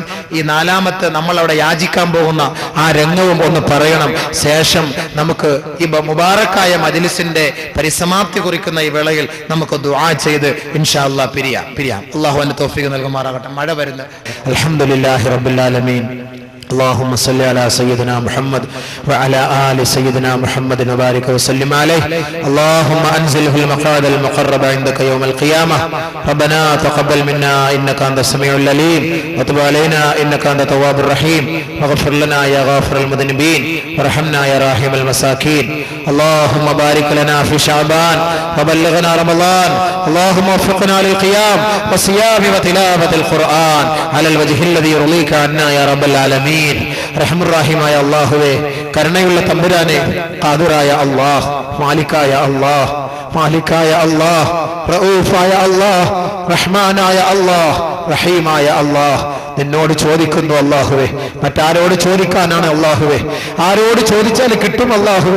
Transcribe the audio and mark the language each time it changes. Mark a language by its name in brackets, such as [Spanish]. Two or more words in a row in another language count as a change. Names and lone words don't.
[Malayalam] ഈ 4ാമത്തെ നമ്മൾ അവിടെ യാചിക്കാൻ പോകുന്ന ആ രംഗവും ഒന്ന് പറയണം. ശേഷം നമുക്ക് ഈ മുബാറക്കായ മജ്ലിസിന്റെ പരിസമാപ്തി കുറിക്കുന്ന ഈ വേളയിൽ നമുക്ക് ദുആ ചെയ്ത് [Arabic] إن شاء الله [Malayalam] പിരിയാം. അല്ലാഹു അതിന് തൗഫീഖ് നൽകുമാറാകട്ടെ. മഴ വരുന്നു. [Arabic] الحمد لله رب العالمين. اللهم صل على سيدنا محمد وعلى آل سيدنا محمد وبارك وسلم عليه. اللهم أنزله المقعد المقرب عندك يوم القيامة. ربنا تقبل منا إنك أنت السميع العليم وتب علينا إنك أنت التواب الرحيم واغفر لنا يا غافر المذنبين وارحمنا يا راحم المساكين. اللهم بارك لنا في شعبان وبلغنا رمضان. اللهم وفقنا للقيام والصيام وتلاوة القرآن على الوجه الذي يرضيك عنا يا رب العالمين. [Malayalam] റഹ്മുർ-റഹീമായ അല്ലാഹുവേ, കരുണയുള്ള തമ്പുരാനെ, ഖാദിറായ അല്ലാഹ്, മാലിക്കായ അല്ലാഹ്, റഊഫായ അല്ലാഹ്, റഹ്മാനായ അല്ലാഹ്, റഹീമായ അല്ലാഹ്, നിന്നോട് ചോദിക്കുന്നു അല്ലാഹുവേ. മറ്റാരോട് ചോദിക്കാനാണ് അല്ലാഹുവേ? ആരോട് ചോദിച്ചാൽ കിട്ടും അല്ലാഹുവേ?